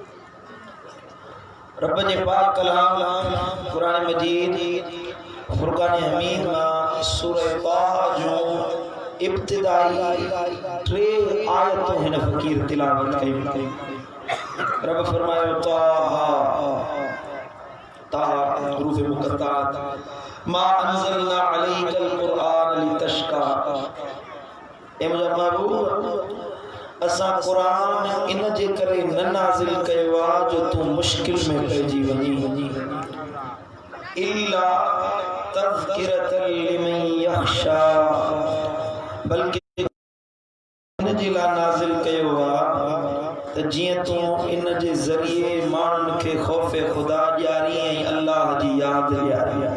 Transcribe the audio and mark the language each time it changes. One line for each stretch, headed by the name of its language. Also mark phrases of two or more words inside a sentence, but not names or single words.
Sindhi: रब जे पाक कलाम कुरान मजीद फुरकान हमीद में सूरह ताहा जो इब्तिदाई 3 आयतों हिन फकीर तिलावत कई। रब फरमायो ताहा ताहा हुरूफ मुक़त्तात
Arabic: ما أنزلنا عليك القرآن لتشقى.
Sindhi: ए मुंहिंजा महबूब असां कुरान इन जे करे न नाज़िल कयो आहे जो तूं मुश्किल में पइजी वञी,
Arabic: إلا تذكرة لمن يخشى,
Sindhi: बल्कि इन जे लाइ नाज़िल कयो आहे त जीअं तूं इन जे ज़रिए माण्हुनि खे ख़ौफ़ ख़ुदा ॾियारी ऐं अल्लाह जी यादि ॾियारी।